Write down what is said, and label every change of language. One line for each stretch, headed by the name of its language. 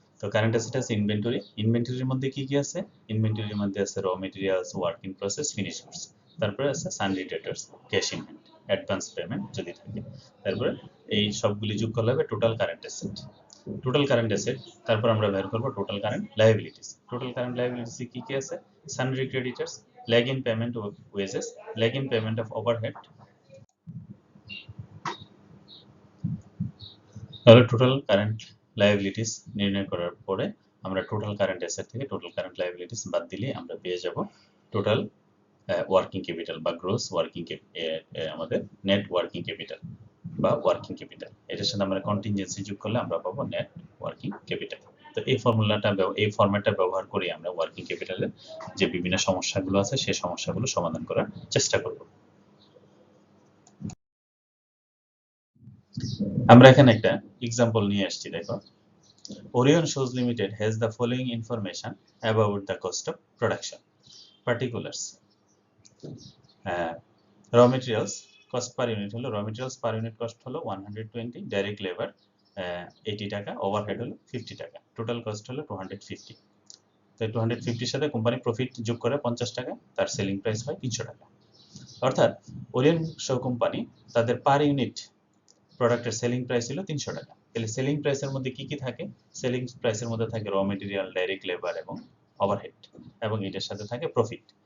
Bangla: তো current asset আছে inventory. ইনভেন্টরির মধ্যে কি কি আছে? ইনভেন্টরির মধ্যে আছে raw materials, work in process, finish goods. তারপরে আছে সানডি debtors, cash in hand, advance payment যদি থাকে। তারপরে এই সবগুলি যোগ করলে হবে total current asset. Total current asset, তারপর আমরা বের করব total current liabilities. Total current liabilities কি কি আছে? সানডি creditors,
English: lag in payment of wages, lag in payment of overhead।
Bangla: তাহলে টোটাল কারেন্ট লায়াবিলিটিস নির্ণয় করার পরে আমরা টোটাল কারেন্ট অ্যাসেট থেকে টোটাল কারেন্ট লায়াবিলিটিস বাদ দিলে আমরা পেয়ে যাব টোটাল ওয়ার্কিং ক্যাপিটাল বা গ্রোস ওয়ার্কিং আমাদের নেট ওয়ার্কিং ক্যাপিটাল বা ওয়ার্কিং ক্যাপিটাল। এটার সাথে আমরা কন্টিনজেন্সি যোগ করলে আমরা পাবো নেট ওয়ার্কিং ক্যাপিটাল। তো এই ফরম্যাটটা ব্যবহার করে আমরা ওয়ার্কিং ক্যাপিটালের যে বিভিন্ন সমস্যাগুলো আছে সেই সমস্যাগুলো সমাধান করার চেষ্টা করব। আমরা এখানে একটা এক্সাম্পল নিয়ে আসছি, দেখো।
English: Orion Shoes Limited has the following information about the cost of production. Particulars. Raw materials cost per unit হলো, raw materials per unit cost হলো 120, direct labor 80 টাকা, overhead হলো 50 টাকা, total cost হলো 250।
Bangla: তো 250 এর সাথে কোম্পানি প্রফিট যোগ করে 50 টাকা, তার সেলিং প্রাইস হয় 300 টাকা। অর্থাৎ ওরিয়ন শো কোম্পানি তাদের পার ইউনিট প্রোডাক্টের সেলিং প্রাইস ছিল 300 টাকা। তাহলে সেলিং প্রাইসের মধ্যে কি কি থাকে? সেলিং প্রাইসের মধ্যে থাকে র মেটেরিয়াল, ডাইরেক্ট লেবার এবং ওভারহেড, এবং এটার সাথে থাকে প্রফিট।